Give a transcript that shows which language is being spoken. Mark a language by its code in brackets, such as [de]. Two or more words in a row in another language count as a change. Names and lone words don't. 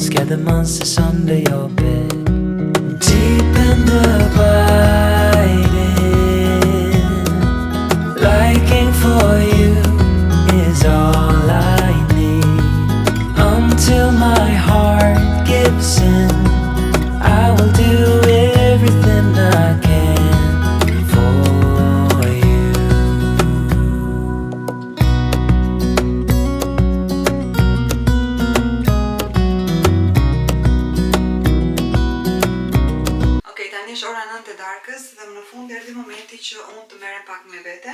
[en] the monsters under your bed. Deep and abiding, liking for you is all I need. Until my heart gives in, I will do everything I can for you. [sq] Okej, tani është ora 9 e darkës dhe në fund erdhi momenti që unë të merrem pak me vete.